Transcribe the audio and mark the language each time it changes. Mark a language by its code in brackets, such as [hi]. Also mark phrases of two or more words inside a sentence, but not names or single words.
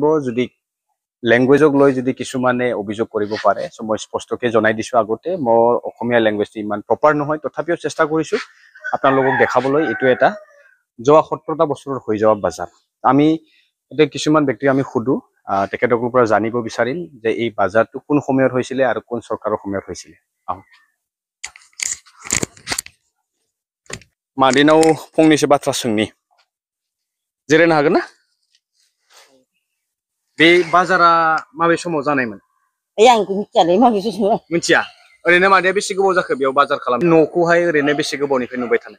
[as] যদি লেংগুৱেজক লৈ যদি কিছুমানে অভিযোগ কৰিব পাৰে সো মই স্পষ্টকৈ জনাই দিছো আগতে মোৰ অসমীয়া লেংগুৱেজটো ইমান প্ৰপাৰ নহয় তথাপিও চেষ্টা কৰিছো আপোনালোকক দেখাবলৈ এইটো এটা যোৱা 17টা বছৰৰ হৈ যোৱা বাজাৰ আমি এতিয়া কিছুমান ব্যক্তিক আমি সুধো তেখেতসকলৰ পৰা জানিব বিচাৰিম যে এই বাজাৰটো কোন সময়ত হৈছিলে আৰু কোন চৰকাৰৰ সময়ত হৈছিলে [brx] मादिनाव फंनैसो बाथ्रा सोंनि जिरायनो हागोन ना बे बाजारा माबे समाव जानायमोन आं मिथियालै माबे समाव मिथिया ओरैनो मादैया बेसे गोबाव जाखो बेयाव बाजार खालाम न'खौहाय ओरैनो बेसे गोबावनिफ्राय नुबाय थानाय